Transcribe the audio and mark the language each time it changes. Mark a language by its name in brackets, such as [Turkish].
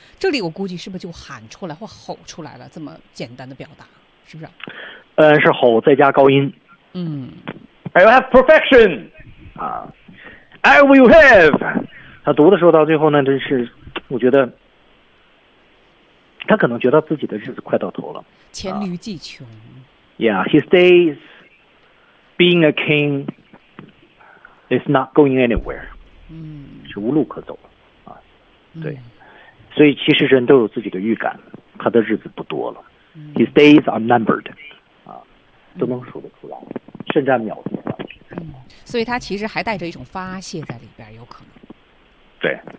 [Chinese] 这里我估计是不是就喊出来或吼出来了，这么简单的表达，是不是？是吼再加高音。嗯， [English] I will have perfection, I will have。 [Chinese] 他读的时候到最后呢，真是我觉得他可能觉得自己的日子快到头了，黔驴技穷。 [English] Yeah, his daysBeing a king is not going anywhere. 嗯， [Chinese] 是无路可走了啊。对，所以其实人都有自己的预感，他的日子不多了。 [English] His days are numbered. [Chinese] 啊，都能数得出来，甚至秒数。嗯，所以他其实还带着一种发泄在里边，有可能。对。